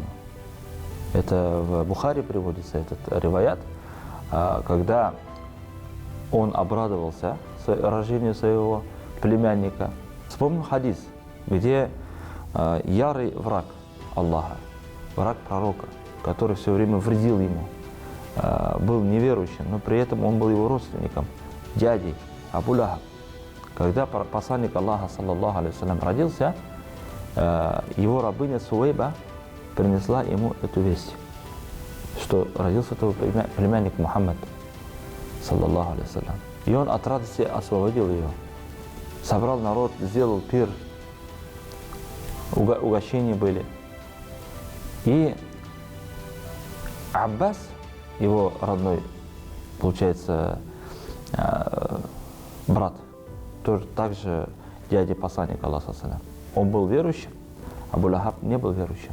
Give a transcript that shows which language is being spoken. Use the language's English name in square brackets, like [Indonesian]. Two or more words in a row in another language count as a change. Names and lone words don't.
[Russian] Это в Бухари приводится этот риваят, когда он обрадовался рождению своего племянника. Вспомним хадис, где ярый враг Аллаха, враг пророка, который все время вредил ему, был неверующим, но при этом он был его родственником, дядей Абу Лахаб. Когда посланник Аллаха [Arabic] صلى الله عليه وسلم [Russian] родился, его рабыня Суэйба принесла ему эту весть, что родился твой племянник Мухаммад [Arabic] صلى الله عليه وسلم. [Russian] И он от радости освободил ее, собрал народ, сделал пир, угощения были. И Аббас, его родной, получается, брат, тоже также дядя посланника Аллаха саллям, он был верующим, Абу Лахаб не был верующим.